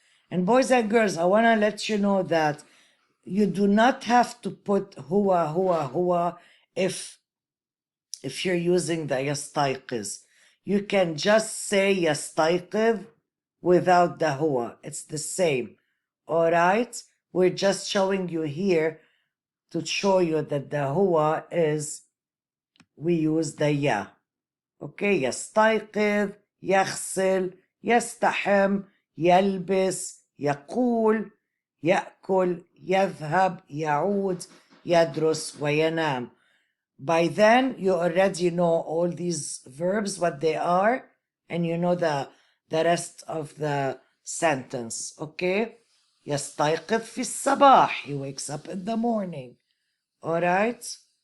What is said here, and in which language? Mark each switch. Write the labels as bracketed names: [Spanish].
[English] And boys and girls, I want to let you know that you do not have to put هو if you're using the يستيقظ. You can just say يستيقظ without the هو. It's the same. Alright? We're just showing you here to show you that the هو is, we use the يا. [Arabic] Okay, يستيقظ, يغسل, يستحم, يلبس, يقول, يأكل, يذهب, يعود, يدرس, وينام. [English] By then, you already know all these verbs, what they are, and you know the rest of the sentence, okay? [Arabic] يستيقظ في الصباح. [English] He wakes up in the morning. All right?